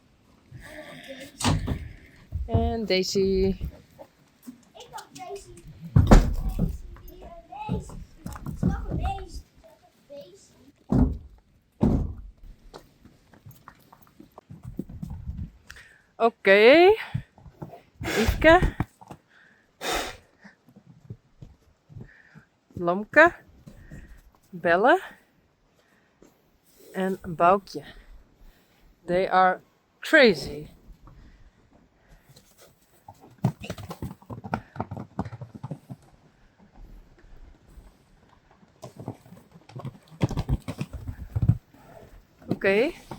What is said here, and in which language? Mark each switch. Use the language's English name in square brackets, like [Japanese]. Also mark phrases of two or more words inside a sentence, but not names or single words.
[Dutch] En Daisy. Ik dacht Daisy. Daisy, die Daisy. Het is nog een beest. Daisy. Oké. Ieke. Lomke. Belle. En Boukje. [English] They are crazy. Oké.